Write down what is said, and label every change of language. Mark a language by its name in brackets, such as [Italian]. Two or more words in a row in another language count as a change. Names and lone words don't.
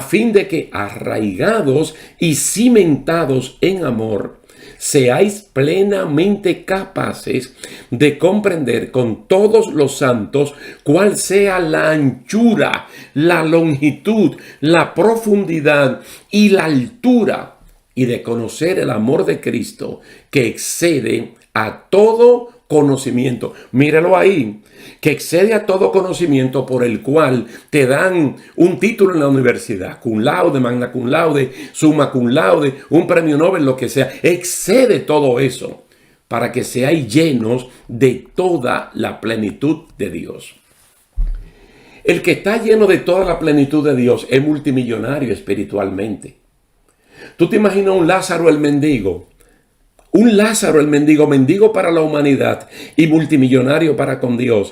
[Spanish] fin de que arraigados y cimentados en amor, seáis plenamente capaces de comprender con todos los santos cuál sea la anchura, la longitud, la profundidad y la altura, y de conocer el amor de Cristo que excede a todo conocimiento. Míralo ahí, que excede a todo conocimiento, por el cual te dan un título en la universidad, [Latin] cum laude, magna cum laude, summa cum laude, [Spanish] un premio Nobel, lo que sea. Excede todo eso para que seáis llenos de toda la plenitud de Dios. El que está lleno de toda la plenitud de Dios es multimillonario espiritualmente. ¿Tú te imaginas un Lázaro el mendigo? Un Lázaro el mendigo para la humanidad y multimillonario para con Dios.